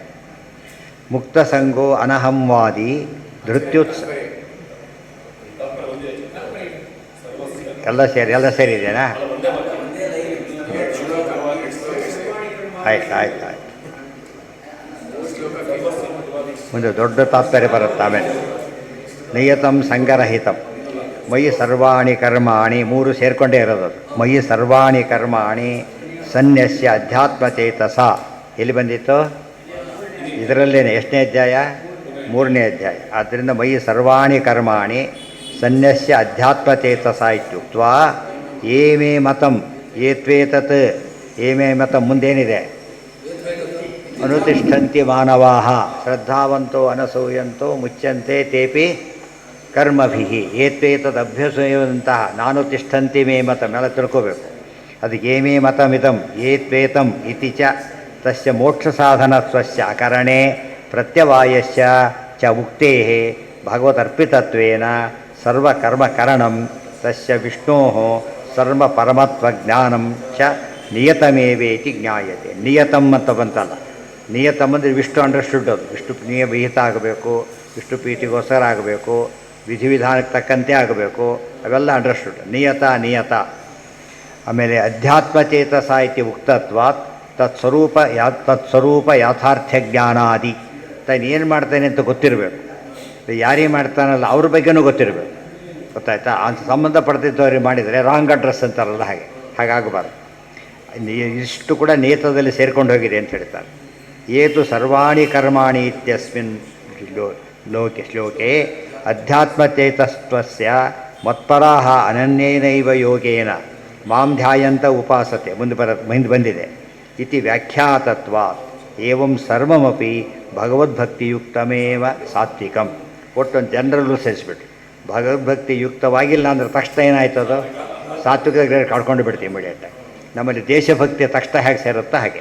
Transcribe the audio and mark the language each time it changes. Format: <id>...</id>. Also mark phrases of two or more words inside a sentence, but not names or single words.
<sa>ಮುಕ್ತ ಸಂಗೋ ಅನಹಂವಾದಿ ಧೃತ್ಯುತ್ಸ</sa> <kn>ಎಲ್ಲ ಸೇರಿದೆನಾ? ಆಯ್ತು. ಮುಂದೆ ದೊಡ್ಡ ತಾತ್ಪರ್ಯ ಬರುತ್ತೆ ಆಮೇಲೆ.</kn> <sa>ನಿಯತಂ ಸಂಗರಹಿತಂ ಮಯಿ ಸರ್ವಾಣಿ ಕರ್ಮಾಣಿ.</sa> <kn>3 ಸೇರಿಕೊಂಡೇ ಇರೋದು.</kn> <sa>ಮಯಿ ಸರ್ವಾಣಿ ಕರ್ಮಾಣಿ ಸನ್ಯಸ್ಯ ಅಧ್ಯಾತ್ಮಚೇತಸ.</sa> <kn>ಎಲ್ಲಿ ಬಂದಿತ್ತು? ಇದರಲ್ಲೇನೆ. ಎಷ್ಟನೇ ಅಧ್ಯಾಯ? 3ನೇ ಅಧ್ಯಾಯ. ಆದ್ದರಿಂದ</kn> <sa>ಮಯಿ ಸರ್ವಾಣಿ ಕರ್ಮಾಣಿ ಸನ್ಯಸ್ಯ ಅಧ್ಯಾತ್ಮಚೇತಸ ಇತ್ಯುಕ್ತ್ವಾ ಏಮೇ ಮತಂ ಏತ್ವೇತತ್. ಏಮೇ ಮತಂ</sa> <kn>ಮುಂದೇನಿದೆ?</kn> <sa>ಅನುತಿಷ್ಠಂತಿ ಮಾನವಾಹ ಶ್ರದ್ಧಾವಂತೋ ಅನಸೂಯಂತೋ ಮುಚ್ಯಂತೆ ತೇಪಿ ಕರ್ಮಭಿಃ ಏತ್ವೇತದ್ ಅಭ್ಯಸೂಯಂತಹ ನಾನು ತಿಷ್ಠಂತಿ ಮೇ ಮತಂ</sa> <kn>ಎಲ್ಲ ತಿಳ್ಕೋಬೇಕು.</kn> <sa>ಅದಕ್ಕೆ ಏಮೇ ಮತಮಿದಂ ಏತ್ವೇತಂ ಇತಿ ಚ ತಸ್ಯ ಮೋಕ್ಷ ಸಾಧನತ್ವಸ್ಯ ಅಕರಣೆ ಪ್ರತ್ಯವಾಯಸ್ಯ ಚ ಉಕ್ತೇಃ ಭಗವದರ್ಪಿತತ್ವೇನ ಸರ್ವಕರ್ಮಕರಣಂ ತಸ್ಯ ವಿಷ್ಣೋಃ ಸರ್ವ ಪರಮತ್ವಜ್ಞಾನಂ ಚ ನಿಯತಮೇವೇತಿ ಜ್ಞಾಯತೆ.</sa> <kn>ನಿಯತಂ ಅಂತ ಬಂತಲ್ಲ, ನಿಯತಂ ಅಂದರೆ ವಿಷ್ಣು ಅಂಡರ್ಸ್ಟುಡ್. ಅದು ವಿಷ್ಣು ವಿಹಿತ ಆಗಬೇಕು, ವಿಷ್ಣು ಪ್ರೀತಿಗೋಸ್ಕರ ಆಗಬೇಕು, ವಿಧಿವಿಧಾನಕ್ಕೆ ತಕ್ಕಂತೆ ಆಗಬೇಕು, ಅವೆಲ್ಲ ಅಂಡರ್ಸ್ಟುಡ್. ನಿಯತ.</kn> <sa>ಆಮೇಲೆ ಅಧ್ಯಾತ್ಮಚೇತಸ ಇತಿ ಉಕ್ತತ್ವಾತ್ ತತ್ಸ್ವರೂಪ ಯಾಥಾರ್ಥ್ಯ ಜ್ಞಾನಾದಿ.</sa> <kn>ತಾನು ಏನು ಮಾಡ್ತಾನೆ ಅಂತ ಗೊತ್ತಿರಬೇಕು. ಯಾರಿಗೆ ಮಾಡ್ತಾನಲ್ಲ ಅವ್ರ ಬಗ್ಗೆನೂ ಗೊತ್ತಿರಬೇಕು. ಗೊತ್ತಾಯ್ತಾ? ಅಂತ ಸಂಬಂಧಪಡ್ತಿದ್ದವ್ರಿಗೆ ಮಾಡಿದರೆ</kn> <en>wrong address</en> <kn>ಅಂತಾರಲ್ಲ ಹಾಗಾಗಬಾರ್ದು. ಇಷ್ಟು ಕೂಡ ನೇತದಲ್ಲಿ ಸೇರ್ಕೊಂಡು ಹೋಗಿದೆ ಅಂತ ಹೇಳ್ತಾರೆ.</kn> <sa>ಏತು ಸರ್ವಾಣಿ ಕರ್ಮಾಣಿ ಇತ್ಯಸ್ಮಿನ್ ಶ್ಲೋಕೆ ಅಧ್ಯಾತ್ಮಚೇತಸ್ತ್ವಸ್ಯ ಮತ್ಪರಾಹ ಅನನ್ಯೇನೈವ ಯೋಗೇನ ಮಾಂ ಧ್ಯಾಯಂತ ಉಪಾಸತೆ.</sa> <kn>ಮುಂದೆ ಬಂದಿದೆ.</kn> <sa>ಇತಿ ವ್ಯಾಖ್ಯಾತತ್ವಾತ್ ಏವಂ ಸರ್ವಮಪಿ ಭಗವದ್ಭಕ್ತಿಯುಕ್ತಮೇವ ಸಾತ್ವಿಕಂ.</sa> <kn>ಒಟ್ಟೊಂದು ಜನರಲ್ಲೂ ಸೇರಿಸ್ಬಿಟ್ರು. ಭಗವದ್ಭಕ್ತಿಯುಕ್ತವಾಗಿಲ್ಲ ಅಂದರೆ ತಕ್ಷಣ ಏನಾಯ್ತದು? ಸಾತ್ವಿಕ ಗ್ರೇಡ್ ಕಳ್ಕೊಂಡು ಬಿಡ್ತೀವಿ ಇಮಿಡಿಯೇಟಾಗಿ. ನಮ್ಮಲ್ಲಿ ದೇಶಭಕ್ತಿಯ ತಕ್ಷಣ ಹೇಗೆ ಸೇರುತ್ತೋ ಹಾಗೆ.</kn>